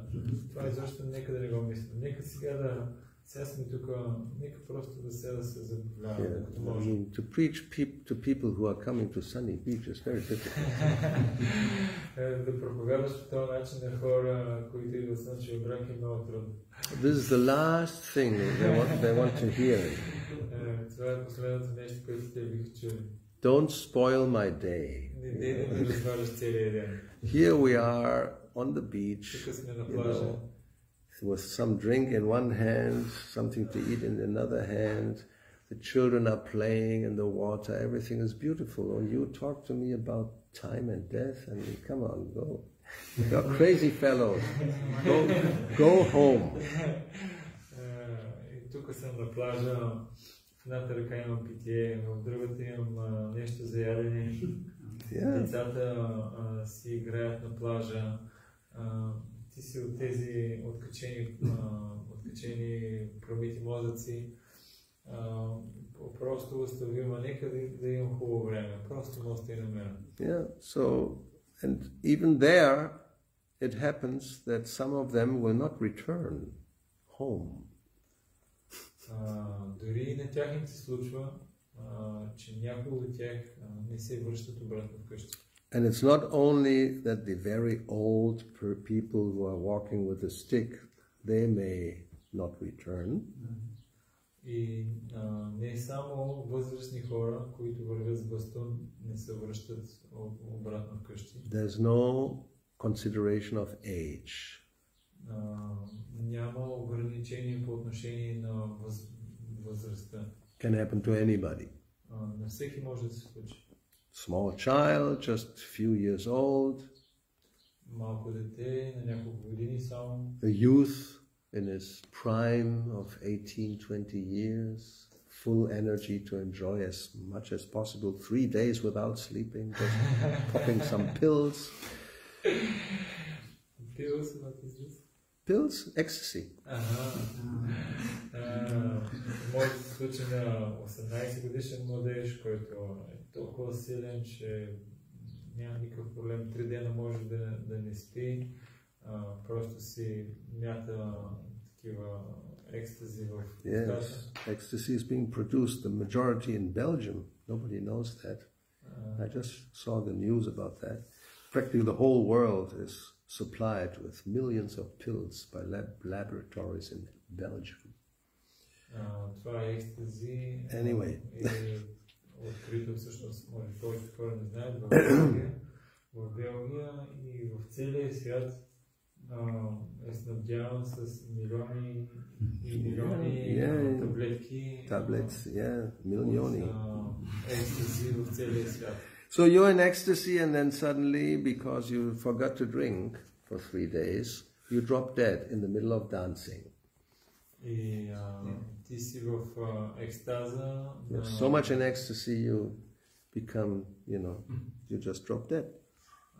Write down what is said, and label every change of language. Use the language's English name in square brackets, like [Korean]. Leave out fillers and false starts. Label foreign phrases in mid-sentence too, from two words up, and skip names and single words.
[Bulgarian] Това изобщо нека да не го мисля. Нека сега сме тук, нека просто да се забавляваме, докато може. [English] To preach to people who are coming to sunny beach is very difficult. [Bulgarian] Да проповядаш по този начин на хора, които идват слънчев бряг е много трудно. [English] This is the last thing they want to hear. [Bulgarian] Това е последното нещо, което те биха чули. [English] Don't spoil my day. [Bulgarian] Не да ми разваляш целия ден. [English] Here we are on the beach, [Bulgarian] Тук сме на плажа. [English] With some drink in one hand, something to eat in another hand. The children are playing in the water. Everything is beautiful. And you talk to me about time and death. And come on, go. You're crazy fellows. Go home. [Bulgarian] Тук съм на плажа. В едната ръка имам питие, в другата имам нещо за ядене. Децата си играят на плажа. Ти си от тези откачени промити мозъци. Просто остави ма, нека да имам хубаво време. Просто му остави на мен. [English] Yeah, so, and even there, it happens that some of them will not return home. [Bulgarian] Дори и на тях им се случва, че някои от тях не се връщат обратно вкъщи. [English] And it's not only that the very old people who are walking with a stick, they may not return. [Bulgarian] И не само възрастни хора, които вървят с бастун, не се връщат обратно вкъщи. [English] There's no consideration of age. [Bulgarian] Няма ограничение по отношение на възрастта. [English] Can happen to anybody. [Bulgarian] На всеки може да се случи. [English] Small child, just a few years old. [Bulgarian] Малко дете, на няколко години само. [English] A youth in his prime of 18-20 years, full energy to enjoy as much as possible, 3 days without sleeping, just popping some pills. Pills, what is this? Pills? Ecstasy. [Bulgarian] Може да се случи на 18 годишен младеж, който е толкова силен, че няма никакъв проблем. 3 дена може да не спи, просто си мята такива екстази в устата. [English] Yes, ecstasy is being produced, the majority in Belgium. Nobody knows that. I just saw the news about that. Practically the whole world is supplied with millions of pills by laboratories in Belgium. [Bulgarian] Това е екстази. [English] Anyway. [Bulgarian] Открито всъщност, може повечето хора не знаят, в Белгия и в целия свят е снабдяван с милиони и милиони таблетки. Tablets, милиони. Екстази в целия свят. [English] So you're in ecstasy and then suddenly, because you forgot to drink for 3 days, you drop dead in the middle of dancing. [Bulgarian] И ти си в екстаза. [English] You're so much in ecstasy, you become, you just drop dead.